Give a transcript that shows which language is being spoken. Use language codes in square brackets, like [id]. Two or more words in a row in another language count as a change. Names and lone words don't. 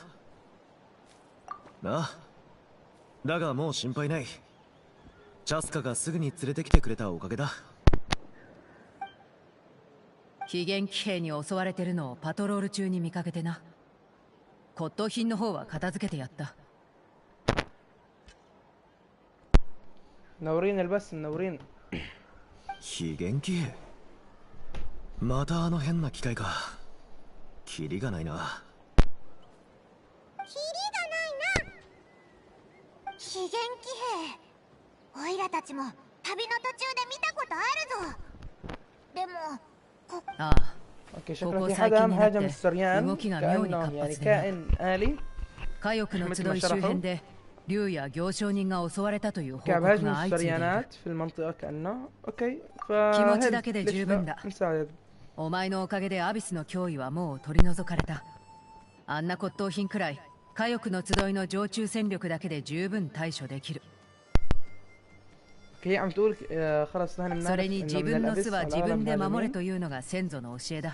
[ja] なあ、だがもう心配ない。チャスカがすぐに連れてきてくれたおかげだ。非現騎兵に襲われてるのをパトロール中に見かけてな。骨董品の方は片付けてやった。 [ar] منورين البث منورين。 [ja] 非現騎兵、またあの変な機械か。キリがないな。キリがないな。非現騎兵、オイラたちも旅の途中で見たことあるぞ。でもああ、 [ar] اوكي شكله في حدا مهاجم السريان كأنه يعني كائن آلي。 [ja] 火翼の集い周辺で竜や行商人が襲われたという報告が [ar] هاجم [ja] 相次いでいる。 [ar] السريانات في المنطقة كأنه اوكي [ja] 気持ちだけで十分だ。 [ar] نساعد。 [ja] お前のおかげでアビスの脅威はもう取り除かれた。あんな骨董品くらい火翼の集いの常駐戦力だけで十分対処できる。それに自分の巣は自分で守れというのが先祖の教えだ。